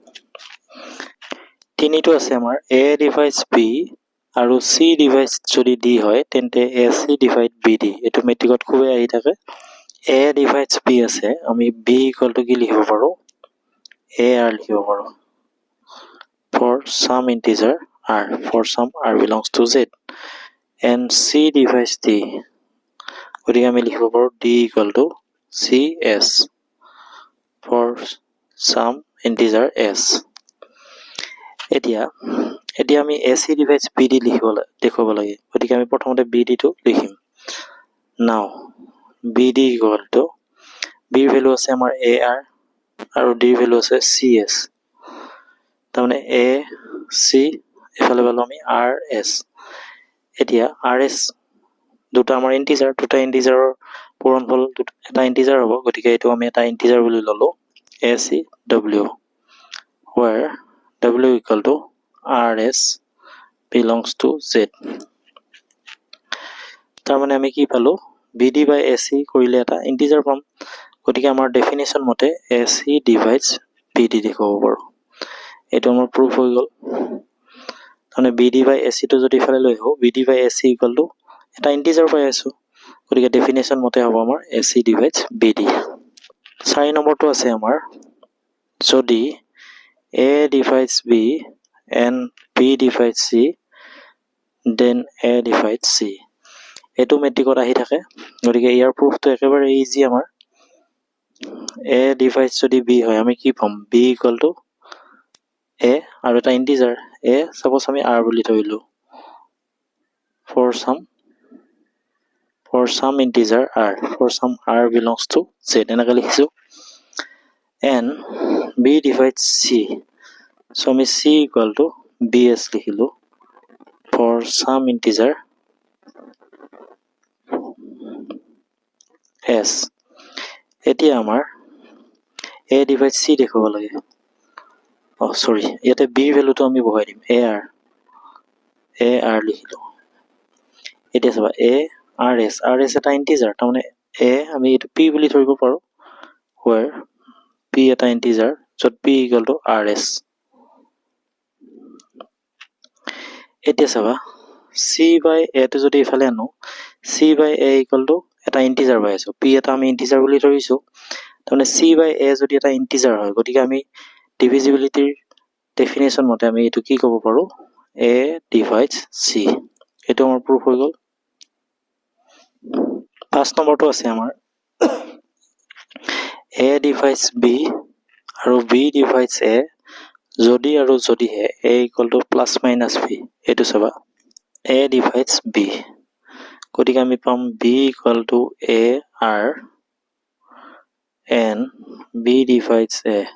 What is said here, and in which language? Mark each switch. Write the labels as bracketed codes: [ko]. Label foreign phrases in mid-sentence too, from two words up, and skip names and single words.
[as] তিনিটো আছে আমাৰ a ডিভাইডস b আৰু c ডিভাইডস যদি d হয় তেন্তে ac ডিভাইড bd এটো মেট্ৰিকত খুবে আহি থাকে a ডিভাইডস b আছে আমি b = কি লিখিব পাৰো ar লিখিব পাৰো [en] for some integer r for some r belongs to z and c divides d [as] গতিকে আমি লিখিব পাৰো d = cs [en] for some integer s [as] এতিয়া আমি [en] ac divides bd [as] লিখিব লাগে গতিকে আমি প্ৰথমতে bd টো লিখিম [en] now bd [as] = b ৰ ভ্যালু আছে আমাৰ ar আৰু d ৰ ভ্যালু আছে cs তাৰমানে a c এফালে পালো আমি rs এতিয়া rs দুটা আমাৰ ইন্টিজাৰ দুটা ইন্টিজাৰৰ পূৰণফল এটা ইন্টিজাৰ হ'ব গতিকে এটো আমি এটা ইন্টিজাৰ বুলি ললো acw [en] where w = rs belongs to z [as] তাৰমানে আমি কি পালো bd/ac কৰিলে এটা ইন্টিজাৰ পাম গতিকে আমাৰ ডেফিনিশন মতে ac ডিভাইডস bd দেখাব পাৰো এটো আমাৰ প্ৰুফ হৈ গল মানে bd/ac টো যদি ফালে লৈ আহো bd/ac = এটা ইন্টিজাৰ পাই আছো গতিকে ডেফিনিশন মতে হ'ব আমাৰ ac ডিভাইডস bd 4 নম্বৰটো আছে আমাৰ যদি [en] a divides b and b divides c then a divides c [as] এটো মেট্ৰিকত আহি থাকে গতিকে ইয়াৰ প্ৰুফটো একেবাৰে ইজি আমাৰ [en] a divides [as] যদি b হয় আমি কি পাম b = a আৰু এটা ইন্টিজাৰ a suppose আমি r বুলি ধৰিলো for [en] some integer r for some r belongs to z [as] এনেকৈ লিখিছো [en] and b divides c so [as] আমি c = bs লিখিলো [en] for some integer [as] s এতিয়া আমাৰ [en] a divides c [as] দেখাব লাগে সৰি ইয়াতে b ৰ ভ্যালুটো আমি বহাই দিম ar লিখিলো এতিয়া চাবা rs এটা ইন্টিজাৰ তাৰমানে a আমি এটো p বুলি ধৰিব পাৰো [en] where p [as] এটা ইন্টিজাৰ যত p = rs এতিয়া চাবা c/a টো যদি ইফালে আনো c/a = এটা ইন্টিজাৰ পাই আছো p এটা আমি ইন্টিজাৰ বুলি ধৰিছো তাৰমানে c/a যদি এটা ইন্টিজাৰ হয় গতিকে আমি ডিভিজিবিলিটিৰ ডেফিনিশন মতে আমি এটো কি ক'ব পাৰো [en] a divides c [as] এটো আমাৰ প্ৰুফ হৈ গল 5 নম্বৰটো আছে আমাৰ [en] a divides b [as] আৰু [en] b divides a [as] যদি আৰু যদিহে a = +- b এটো চাবা [en] a divides b [as] গতিকে আমি পাম b = [en] ar and b divides a